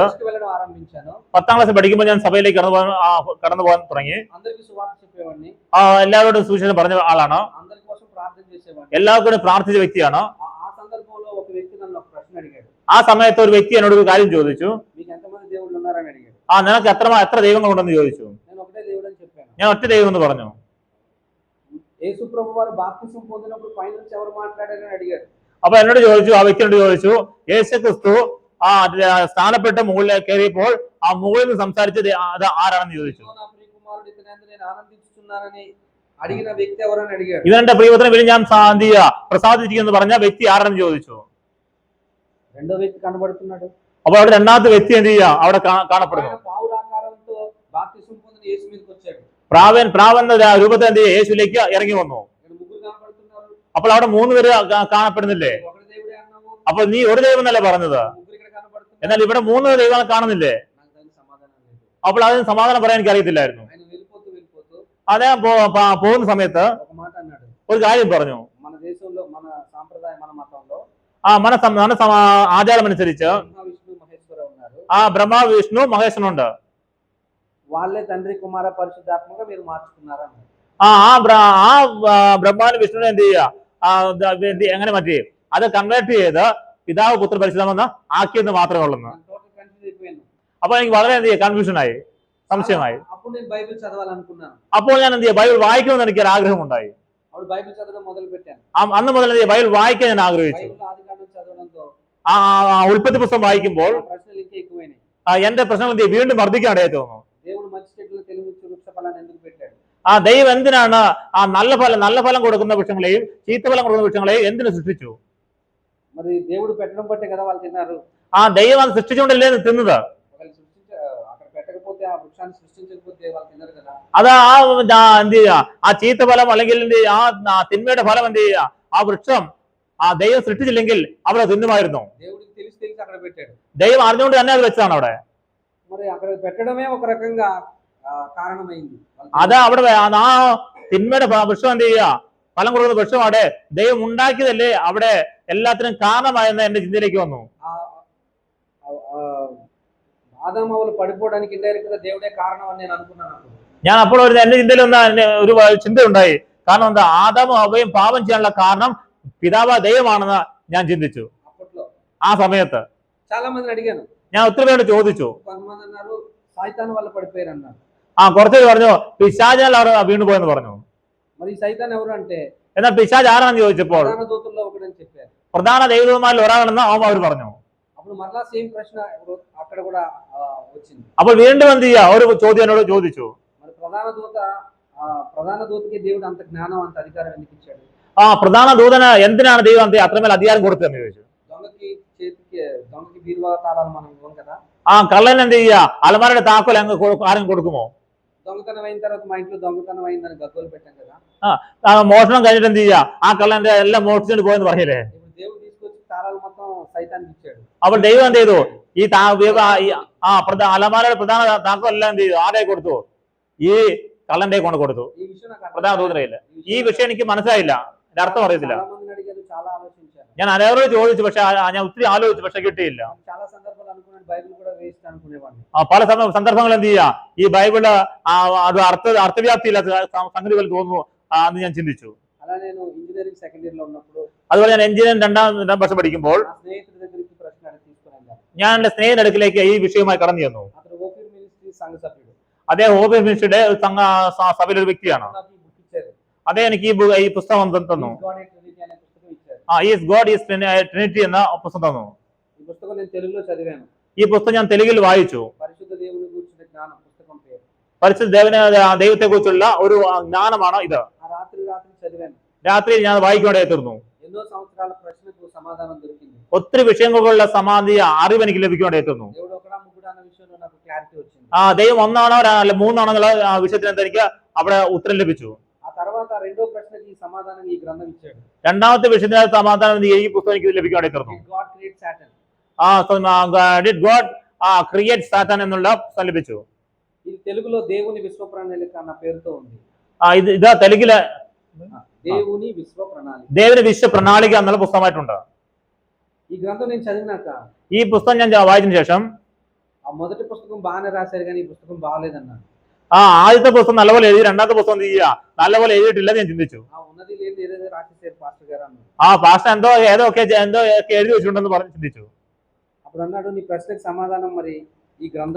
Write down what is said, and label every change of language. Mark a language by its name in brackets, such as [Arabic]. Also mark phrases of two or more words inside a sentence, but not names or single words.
[Telugu] చర్చికి వెళ్ళడం ఆరంభించాను. [Malayalam] 10ാം ക്ലാസ് പഠിക്കുമ്പോൾ ഞാൻ സഭയിലേക്ക് കടന്നു പോകാൻ തുടങ്ങി. [Telugu] అందరికీ సువార్త చెప్పేవాడిని. [Malayalam] എല്ലാവരോടും സുവിശേഷം പറഞ്ഞ ആളാണ്. [Telugu] అందరి కోసం ప్రార్థన చేసేవాడిని. [Malayalam] എല്ലാവർക്കും പ്രാർത്ഥിച്ച വ്യക്തിയാണ്. [Telugu] ఆ సందర్భంలో ఒక వ్యక్తి నన్ను ఒక ప్రశ్న అడిగాడు. [Malayalam] ആ సమയത്ത് ഒരു വ്യക്തി എന്നോട് ഒരു കാര്യം ചോദിച്ചു. [Telugu] మీకు ఎంతమంది దేవుళ్ళు ఉన్నారని అడిగాడు. [Malayalam] നിനക്ക് എത്ര ദൈവങ്ങളുണ്ടെന്ന് ചോദിച്ചു. [Telugu] నేను ఒకటే దేవుడు అని చెప్పాను. [Malayalam] ഞാൻ ഒറ്റ ദൈവം എന്ന് പറഞ്ഞു. [Telugu] యేసు ప్రభు వారు బాప్తిసం పొందినప్పుడు పై నుంచి ఎవరు మాట్లాడారని అడిగారు. [Malayalam] അപ്പൊ എന്നോട് ചോദിച്ചു, ആ വ്യക്തിയോട് ചോദിച്ചു, യേശു ക്രിസ്തു സ്ഥാനപ്പെട്ട് മുകളിലേക്ക് കയറിയപ്പോൾ ആ മുകളിൽ നിന്ന് സംസാരിച്ചത് അത് ആരാണെന്ന് ചോദിച്ചു. [Telugu] నా ప్రియకుమారుడు ఇతనందు నేను ఆనందించుచున్నానని అడిగిన వ్యక్తి ఎవరని అడిగాడు. [Malayalam] ഇവന്റെ പ്രിയപുത്രനെ വലിയ ഞാൻ പ്രസാദിച്ചിരിക്കുന്നു പറഞ്ഞ വ്യക്തി ആരാണെന്ന് ചോദിച്ചു. [Telugu] రెండో వ్యక్తి కనబడుతున్నాడు. [Malayalam] അപ്പൊ അവിടെ രണ്ടാമത്തെ വ്യക്തി എന്ത് ചെയ്യുക, അവിടെ കാണപ്പെടുന്നു. [Telugu] పావురాకారంతో బాప్తిసం పొందిన యేసు మీదకి వచ్చాడు. [Malayalam] പ്രാവെന്ന രൂപത്തിൽ എന്ത് ചെയ്യുക, യേശുവിലേക്ക് ഇറങ്ങി വന്നു. [Telugu] ముగ్గురు కనబడుతున్నారు. [Malayalam] അപ്പോൾ അവിടെ 3 പേര് കാണപ്പെടുന്നില്ലേ? [Telugu] ఒకటి దేవుడే అన్నావు. [Malayalam] അപ്പൊ നീ ഒരു ദൈവം എന്നല്ലേ പറഞ്ഞത്, [Telugu] ముగ్గురు ఇక్కడ కనబడుతున్నారు. [Malayalam] എന്നാൽ ഇവിടെ 3 ദൈവങ്ങൾ കാണുന്നില്ലേ? [Telugu] నాకు దానికి సమాధానం లేదు. [Malayalam] അപ്പോൾ അതിന് സമാധാനം പറയാൻ എനിക്ക് അറിയത്തില്ലായിരുന്നു. [Telugu] ఆయన వెళ్ళిపోతూ [Malayalam] അദ്ദേഹം പോകുന്ന സമയത്ത് [Telugu] ఒక మాట అన్నాడు. [Malayalam] ഒരു കാര്യം പറഞ്ഞു. [Telugu] మన దేశంలో మన సాంప్రదాయం మన మతంలో [Malayalam] మన ആചാരം അനുസരിച്ച് [Telugu] విష్ణు మహేశ్వర ఉన్నారు. [Malayalam] ബ്രഹ്മ വിഷ്ണു മഹേശ്വരനുണ്ട്. [Telugu] వాళ్ళే తండ్రి కుమార పరిశుద్ధాత్మగా మీరు మార్చుకున్నారని. [Malayalam] ബ്രഹ്മാവിന് വിഷ്ണുവിനെ എന്ത് ചെയ്യുക, എങ്ങനെ മാറ്റി അത് കൺവേർട്ട് ചെയ്ത് പിതാവ് പുത്ര പരിശുദ്ധമെന്ന് ആക്കിയെന്ന് മാത്രമേ ഉള്ളൂ. [English] total confuse [Telugu] అయిపోయాను. [Malayalam] അപ്പൊ എനിക്ക് വളരെ എന്ത് ചെയ്യുക, കൺഫ്യൂഷനായി, സംശയമായി. [Telugu] అప్పుడు నేను బైబిల్ చదవాలనుకున్నాను. [Malayalam] അപ്പോൾ ഞാൻ എന്ത് ചെയ്യുക, ബൈബിൾ വായിക്കണമെന്ന് എനിക്ക് ഒരു ആഗ്രഹമുണ്ടായി. [Telugu] అప్పుడు బైబిల్ చదవడం మొదలు పెట్టాను. [Malayalam] അന്ന് മുതൽ എന്ത് ചെയ്യുക, ബൈബിൾ വായിക്കാൻ ഞാൻ ആഗ്രഹിച്ചു. [Telugu] బైబిల్ ఆదికాండం చదవడంతో [Malayalam] ഉൽപ്പത്തി പുസ്തകം വായിക്കുമ്പോൾ [Telugu] ప్రశ్నలు ఇంకా ఎక్కువైనాయి. [Malayalam] എന്റെ പ്രശ്നങ്ങൾ എന്ത് ചെയ്യും, വീണ്ടും വർദ്ധിക്കാൻ ഇടയായി തോന്നുന്നു. [Telugu] దేవుడు మంచి చెట్లు తెలివి వృక్ష ఫలాన్ని ఎందుకు పెట్టాడు? [Malayalam] ദൈവം എന്തിനാണ് നല്ല ഫലം കൊടുക്കുന്ന വൃക്ഷങ്ങളെയും ചീത്തഫലം കൊടുക്കുന്ന വൃക്ഷങ്ങളെയും എന്തിനു സൃഷ്ടിച്ചു? [Telugu] మరి దేవుడు పెట్టడం బట్టే కదా వాళ్ళు తిన్నారు. [Malayalam] ദൈവം അത് സൃഷ്ടിച്ചുകൊണ്ടല്ലേ തിന്നത്. [Telugu] అక్కడ పెట్టకపోతే ఆ వృక్షాన్ని సృష్టించకపోతే వాళ్ళు తినరు కదా. [Malayalam] അത് എന്ത് ചെയ്യുക, ആ ചീത്തഫലം അല്ലെങ്കിൽ എന്ത് ചെയ്യുക, ആ തിന്മയുടെ ഫലം എന്ത് ചെയ്യുക, ആ വൃക്ഷം ദൈവം സൃഷ്ടിച്ചില്ലെങ്കിൽ അവിടെ തിന്നുമായിരുന്നു. [Telugu] దేవుడికి తెలిసి అక్కడ పెట్టాడు. [Malayalam] ദൈവം അറിഞ്ഞുകൊണ്ട് തന്നെ അത് വെച്ചതാണ് അവിടെ. [Telugu] మరి అక్కడ పెట్టడమే ఒక రకంగా కారణమైంది. [Malayalam] അത് അവിടെ ആ തിന്മയുടെ വൃക്ഷം എന്ത് ചെയ്യുക, ഫലം കൊടുക്കുന്ന വൃക്ഷം അവിടെ ദൈവം ഉണ്ടാക്കിയതല്ലേ അവിടെ എല്ലാത്തിനും കാരണമായെന്ന് എന്റെ ചിന്തയിലേക്ക് വന്നു. [Telugu] ఆదామవులు పడిపోవడానికి ఇండైరెక్ట్ గా దేవుడే కారణం అని నేను అనుకున్నాను. [Malayalam] ഞാൻ അപ്പോൾ എന്റെ ചിന്തയിൽ ഒരു ചിന്ത ഉണ്ടായി. കാരണം എന്താ, ആദാമും ഹവ്വയും പാപം ചെയ്യാനുള്ള കാരണം പിതാവ് ദൈവമാണെന്ന് ഞാൻ ചിന്തിച്ചു. [Telugu] అప్పట్లో [Malayalam] ആ സമയത്ത് [Telugu] చాలా మందిని అడిగాను. [Malayalam] ഞാൻ ഒത്തിരി പേരോട് ചോദിച്ചു. [Telugu] కొంతమంది అన్నారు సైతాన్ వల్ల పడిపోయారు అన్నారు. [Malayalam] കുറച്ചു പേര് പറഞ്ഞു പിശാചിനാൽ അവർ വീണുപോയെന്ന് പറഞ്ഞു. [Telugu] మరి సైతాన్ ఎవరు అంటే [Malayalam] എന്നാൽ പിശാച് ആരാണെന്ന് ചോദിച്ചപ്പോൾ [Telugu] ప్రధాన దూతల్లో ఒకడని చెప్పారు. [Malayalam] പ്രധാന ദൈവദൂതന്മാരിൽ ഒരാളെന്ന് അവർ പറഞ്ഞു. [Telugu] అప్పుడు మరలా సేమ్ ప్రశ్న అక్కడ కూడా వచ్చింది. [Malayalam] അപ്പോൾ വീണ്ടും എന്ത് ചെയ്യാ, ഒരു ചോദ്യം എന്നോട് ചോദിച്ചു. [Telugu] మరి ప్రధాన దూతకి దేవుడు అంత జ్ఞానం అంత అధికారం ఎందుకు ఇచ్చాడు? [Malayalam] പ്രധാന ദൂതന് എന്തിനാണ് ദൈവം അത്രമേൽ അധികാരം കൊടുത്തതെന്ന് ചോദിച്ചു. [Telugu] దొంగకి బీరువా తాళాలు మనం ఇవ్వం కదా. [Malayalam] കള്ളൻ എന്ത് ചെയ്യാ, അലമാരയുടെ താക്കോൽ അങ്ങ് ആരും കൊടുക്കുമോ? [Telugu] దొంగతనం అయిన తర్వాత మా ఇంట్లో దొంగతనం అయిందని గగ్గోలు పెట్టాం కదా. [Malayalam] മോഷണം കഴിഞ്ഞിട്ട് എന്ത് ചെയ്യാ, ആ കള്ളന്റെ എല്ലാം മോഷിച്ചിട്ട് പോയെന്ന് പറയില്ലേ? [Telugu] ఇప్పుడు దేవుడు తీసుకొచ్చి తాళాలు మొత్తం సైతానికి ఇచ్చాడు. [Malayalam] അപ്പോൾ ദൈവം എന്ത് ചെയ്തു, ഈ അലമാരയുടെ പ്രധാന താക്കോൽ എല്ലാം എന്ത് ചെയ്തു, ആരെ കൊടുത്തു? ഈ കള്ളന്റെ കൊണ്ട് കൊടുത്തു, [Telugu] ఈ విషయం నాకు [Malayalam] പ്രധാന ദൂതനയില്ല. ഈ വിഷയം എനിക്ക് മനസ്സിലായില്ല, എന്റെ അർത്ഥം അറിയത്തില്ല. [Telugu] చాలా మందిని అడిగారు, చాలా ఆలోచించాను. [Malayalam] ഞാൻ അനേവരോട് ചോദിച്ചു, പക്ഷെ ഞാൻ ഒത്തിരി ആലോചിച്ചു, പക്ഷെ കിട്ടിയില്ല. [Telugu] చాలా సందర్భాలు అనుకున్నాను బైబిల్ కూడా వేస్ట్ అనుకునేవాడిని. [Malayalam] പല സന്ദർഭങ്ങൾ എന്ത് ചെയ്യാ, ഈ ബൈബിള് അത് അർത്ഥവ്യാപ്തിയില്ലാത്ത സംഗതികൾ തോന്നുന്നു എന്ന് ഞാൻ ചിന്തിച്ചു. [Telugu] అలా నేను [English] engineering second year [Telugu] లో ఉన్నప్పుడు [Malayalam] അതുപോലെ ഞാൻ എഞ്ചിനീയറിംഗ് രണ്ടാം വർഷം പഠിക്കുമ്പോൾ [Telugu] నా స్నేహితుడి దగ్గరికి ప్రశ్న అడిగి తీసుకున్నాను. [Malayalam] ഞാൻ എന്റെ സ്നേഹിതന്റെ അടുക്കിലേക്ക് ഈ വിഷയവുമായി കടന്നു ചെന്നു. [Telugu] అతను ఓపీర్ మినిస్ట్రీ సంఘ సభ్యుడు. [Malayalam] അദ്ദേഹം ഓബിയർ മിനിസ്ട്രിയുടെ സഭയിലെ ഒരു വ്യക്തിയാണ്. [Telugu] నాకు ఈ బుక్ ఇచ్చారు. [Malayalam] അദ്ദേഹം എനിക്ക് ഈ പുസ്തകം തന്നു. [Telugu] God is Trinity అనే పుస్తకం ఇచ్చారు. [Malayalam] ഈസ് ഗോഡ് ഈസ് ട്രിനിറ്റി എന്ന പുസ്തകം തന്നു. [Telugu] ఈ పుస్తకం నేను తెలుగులో చదివాను. [Malayalam] ഈ പുസ്തകം ഞാൻ തെലുങ്കിൽ വായിച്ചു. [Telugu] పరిశుద్ధ దేవుని గురించిన జ్ఞానం పుస్తకం పేరు. [Malayalam] പരിശുദ്ധ ദൈവത്തെ കുറിച്ചുള്ള ഒരു ജ്ഞാനമാണ് ഇത്. [Telugu] ఆ రాత్రి చదివాను. [Malayalam] രാത്രിയിൽ ഞാൻ വായിക്കേണ്ടതായി തീർന്നു. [Telugu] ఎన్నో సంవత్సరాల ప్రశ్నకు సమాధానం దొరికింది. [Malayalam] ഒത്തിരി വിഷയങ്ങളുള്ള സമാധിയ അറിവ് എനിക്ക് ലഭിക്കേണ്ടതായി തീർന്നു. [Telugu] దేవుడు ఒకడా ముగ్గుడా అన్న విషయంలో నాకు క్లారిటీ వచ్చింది. [Malayalam] ദൈവം ഒന്നാണോ അല്ല മൂന്നാണോ എന്നുള്ള വിഷയത്തിന് എനിക്ക് അവിടെ ഉത്തരം ലഭിച്ചു. [Telugu] ఆ తర్వాత రెండో ప్రశ్నకి సమాధానం ఈ గ్రంథం ఇచ్చాడు. [Malayalam] രണ്ടാമത്തെ വിഷയത്തിന് സമാധാനം ഈ പുസ്തകം എനിക്ക് ലഭിക്കേണ്ടതായി തീർന്നു. [English] God created Satan. [Malayalam] Did God create Satan എന്നുള്ള പുസ്തകം ലഭിച്ചു. [Telugu] ఇది తెలుగులో దేవుని విశ్వ ప్రణాళిక అన్న పేరుతో ఉంది. [Malayalam] ഇത് തെലുങ്കില് [Telugu] దేవుని విశ్వ ప్రణాళిక. [Malayalam] ദേവന് വിശ്വ പ്രണാളിക എന്നുള്ള പുസ്തകമായിട്ടുണ്ട്. [Telugu] ఈ గ్రంథం నేను చదివినాక [Malayalam] ഈ പുസ്തകം ഞാൻ വായിച്ചതിന് ശേഷം [Telugu] ఆ మొదటి పుస్తకం బాగానే రాశారు కానీ ఈ పుస్తకం బాగాలేదన్నాను. [Malayalam] ആദ്യത്തെ പുസ്തകം നല്ലപോലെ എഴുതി, രണ്ടാമത്തെ പുസ്തകം എന്ത് ചെയ്യുക, നല്ലപോലെ എഴുതിയിട്ടില്ല ഞാൻ ചിന്തിച്ചു. [Telugu] ఆ ఉన్నది లేని ఏదేదో రాసేసారు పాస్టర్ గారు అన్నాడు. [Malayalam] പാസ്റ്റർ ഏതൊക്കെ എഴുതി വെച്ചിട്ടുണ്ടെന്ന് പറഞ്ഞ് ചിന്തിച്ചു. [Telugu] అప్పుడు అన్నాడు, నీ ప్రశ్నకు సమాధానం మరి ఈ గ్రంథం.